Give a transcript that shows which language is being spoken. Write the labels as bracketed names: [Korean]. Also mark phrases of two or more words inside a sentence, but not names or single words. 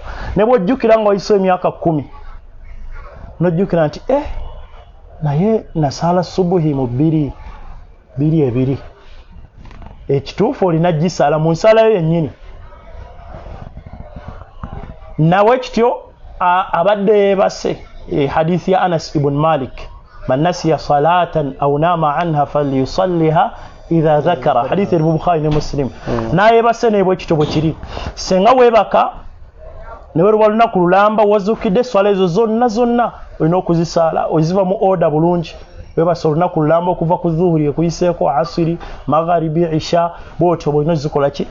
[Ganda] Ne bw'ojjukira nga oyise emyaka 10 n'ojjukira nti naye nasaala subuhi mu 2 ekituufu olina gisaala mu nsala yo yennyini. Nawe kityo abadde yeebase hadithi ya Anas ibn Malik, [Arabic] من نسي صلاة أو نام عنها فليصلها إذا ذكرها, [Ganda] hadithi ya Bukhari ne Muslim. Nayeebase nebwe kityo bwe kiri. Senga weebaka ne weeruba lunaku lulamba wazukidde swala ezo zonna olina okuzisaala, oziva mu order bulungi. Weebase olunaku lulamba okuva ku dhuhuri okuyiseeko asiri, magharibi, isha, bw'otyo bw'olina zikola ki?